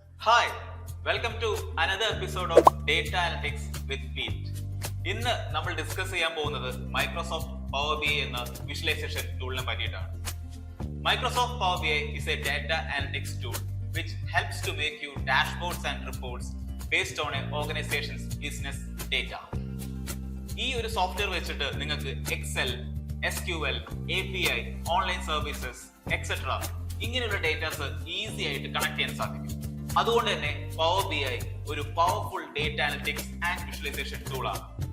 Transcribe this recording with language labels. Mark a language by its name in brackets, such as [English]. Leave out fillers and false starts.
[English] Hi welcome to another episode of data analytics with Pete. [Malayalam] ഇന്ന് നമ്മൾ discuss ചെയ്യാൻ പോകുന്നത് മൈക്രോസോഫ്റ്റ് പവർ ബി ഐ എന്ന വിഷ്വലൈസേഷൻ ടൂളിനെ പറ്റിയിട്ടാണ്. [English] Microsoft power B I is a data analytics tool which helps to make you dashboards and reports based on an organization's business data. [Malayalam] ഈ ഒരു software വെച്ചിട്ട് നിങ്ങൾക്ക് Excel, SQL, API, online services etcetera ഇങ്ങനെയുള്ള datas easy ആയിട്ട് connect ചെയ്യാൻ സാധിക്കും. അതുകൊണ്ട് തന്നെ പവർ ബി ഐ ഒരു powerful data analytics and visualisation ടൂളാണ്.